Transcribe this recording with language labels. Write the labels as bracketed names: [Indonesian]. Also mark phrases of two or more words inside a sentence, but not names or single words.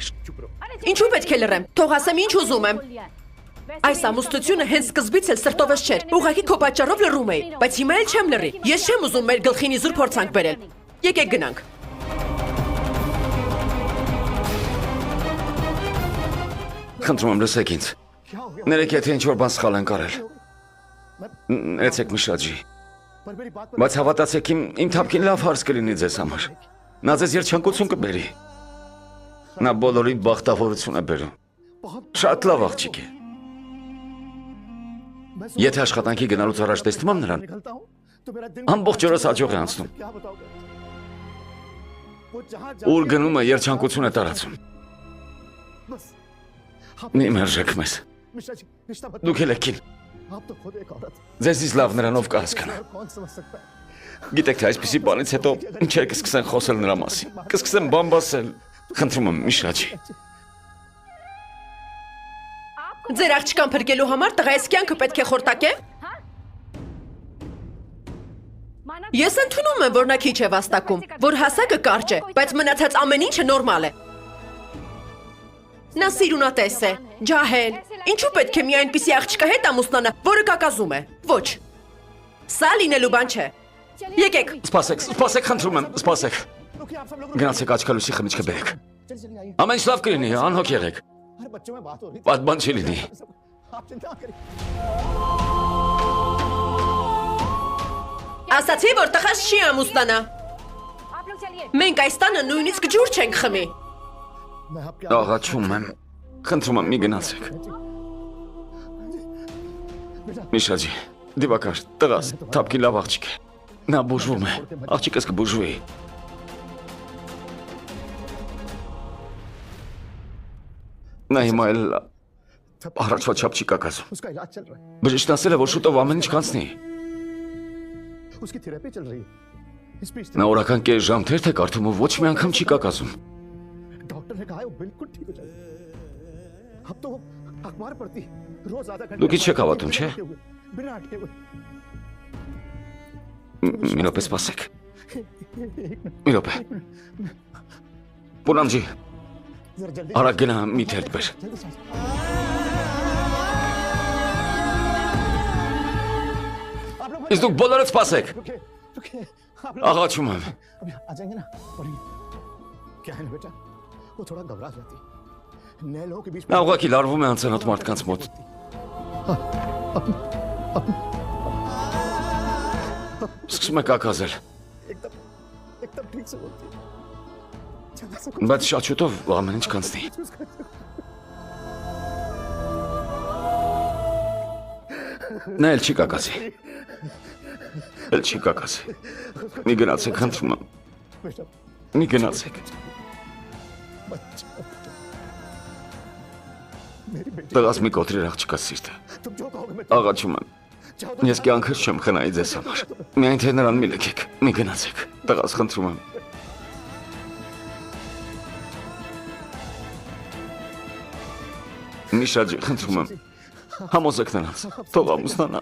[Armenian] Ինչու պետք է լռեմ։ Թող ասեմ ինչ ուզում եմ։ Այս ամուսնությունը հենց սկզբից էլ սրտովս չէր։ Ուղղակի քո պատճառով լռում էի, բայց հիմա էլ չեմ լռի։ Ես չեմ ուզում մեր գլխին իզուր փորձանք բերել։ Եկեք գնանք։ Խնդրում եմ լսեք ինձ։ Ներեք եթե ինչ-որ բան սխալ են կարել։ Ներեցեք Միշաջի։ [Hindi] पर मेरी बात पर [Armenian] Բայց հավատացեք իմ թափքին լավ հարց կլինի ձեզ համար։ Նա ձեզ երջանկություն կբերի։ Նա բոլորին բախտավորություն է բերում։ Շատ լավ աղջիկ է։ Եթե աշխատանքի գնալուց առաջ տեսնում եմ նրան, [Hindi] निकलता हूँ तो मेरा दिन [Armenian] ամբողջ օրս աջող է անցնում։ [Hindi] क्या बताओगे वो जहाँ [Armenian] Ուր գնում է երջանկություն է տարածում։ [Hindi] बस [Armenian] Մի մերժեք մեզ։ [Hindi] मिश्रा जी रिश्ता बता [Armenian] Դուք էլ եք կին։ [Hindi] आप तो खुद एक औरत [Armenian] Ձեզից լավ նրանով կհասկանա։ [Hindi] और कौन समझ सकता है [Armenian] Գիտեք թե այսպիսի բանից հետո ինչեր կսկսեն խոսել նրա մասին։ Կսկսեն բամբասել։ Խնդրում եմ Միշաջի։ Ձեր աղջկան փրկելու համար տղայիս կյանքը պետք է խորտակե։ Ես ընդունում եմ, որ նա քիչ է վաստակում, որ հասակը կարճ է, բայց մնացած ամեն ինչը նորմալ է։ Նա սիրունատես է, ջահել։ Ինչու պետք է մի այնպիսի աղջկա հետ ամուսնանա, որը կակազում է։ Ոչ։ Սա լինելու բան չէ։ Եկեք։ Սպասեք, խնդրում եմ, սպասեք։ [Hindi] क्योंकि आप सब लोग [Armenian] Գնացեք աչքալույսի խմիչքը բերեք։ [Hindi] चलिए आइए [Armenian] Ամեն ինչ լավ կլինի, անհոգ եղեք։ [Hindi] अरे बच्चों में बात हो रही [Armenian] Բադ բան չի լինի։ [Hindi] आप चिंता करिए [Armenian] Ասացի, որ տղաս չի ամուսնանա։ [Hindi] आप लोग चलिए [Armenian] Մենք այս տանը նույնիսկ ջուր չենք խմի։ [Hindi] मैं आपके [Armenian] Աղաչում եմ։ Խնդրում եմ, մի գնացեք։ Միշաջի, դիվակար, տղաս, թափքի լավ աղջիկ է։ Նա բուժվում է։ Աղջիկս կբուժվի։ Նա հիմա էլ առաջվա չափ չի կակազում։ [Hindi] उसका इलाज चल रहा है [Armenian] Բժիշկն ասել է, որ շուտով ամեն ինչ կանցնի։ [Hindi] उसकी थेरेपी चल रही है स्पीच [Armenian] Նա օրական կես ժամ թերթ է կարդում ու ոչ մի անգամ չի կակազում։ [Hindi] डॉक्टर ने कहा है वो बिल्कुल ठीक हो जाएगा अब तो वो अखबार पढ़ती रोज आधा घंटा [Armenian] Դուք ինչ եք հավատում, չէ՞։ [Hindi] बिना अटके हुए [Armenian] Մի րոպե սպասեք։ Մի րոպե։ Պոնամջի, [Hindi] जरा जल्दी [Armenian] արագ գնա մի թերթ բեր։ [Hindi] जल्दी सांस आप लोग [Armenian] Իսկ դուք բոլորդ սպասեք։ [Hindi] रुके रुके आप लोग [Armenian] Աղաչում եմ։ [Hindi] अभी आ जाएंगे ना पढ़ेंगे क्या है ना बेटा वो थोड़ा घबरा जाती है नए लोगों के बीच में [Armenian] Նա ուղղակի լարվում է անցանոթ մարդկանց մոտ։ Սկսում է կակազել, [Hindi] एकदम एकदम ठीक से बोलती है ज्यादा से [Armenian] բայց շատ շուտով ամեն ինչ կանցնի։ Նա էլ չի կակազի։ Էլ չի կակազի։ Մի գնացեք, խնդրում եմ։ [Hindi] बेटा [Armenian] Մի गनासेक [Hindi] मेरी बेटी [Armenian] Տղաս մի կոտրի աղջկա սիրտը։ [Hindi] तुम जो कहोगे मैं [Armenian] Աղաչում եմ։ Ես կյանքս չեմ խնայի ձեզ համար։ Միայն թե նրան մի լքեք, մի գնացեք։ Տղաս խնդրում եմ։ Միշաջի խնդրում եմ։ Համոզեք նրանց։ Թող ամուսնանա։